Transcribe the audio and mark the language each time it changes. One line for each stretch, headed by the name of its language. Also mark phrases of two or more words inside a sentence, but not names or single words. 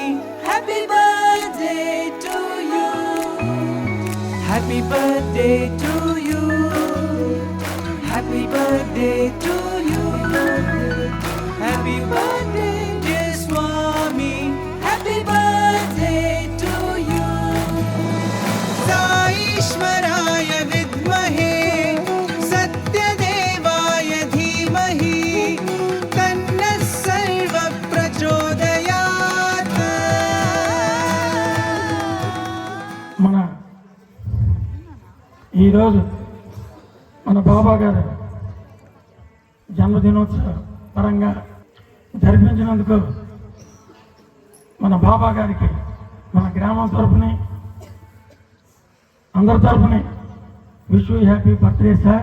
English: Happy birthday to you. Happy birthday to you. Happy birthday to you. Happy birthday dear Swami. Happy birthday to you.
Sanskrit: साई ईश्वराय विद्महे सत्यदेवाय धीमहि तन्न सर्व प्रचोदयात्.
Telugu: మన ఈరోజు మన బాబా గారు జన్మదినోత్సవ పరంగా జరిపించినందుకు మన బాబా గారికి మన గ్రామం తరఫుని అందరి తరఫుని
English: wish you happy birthday sir.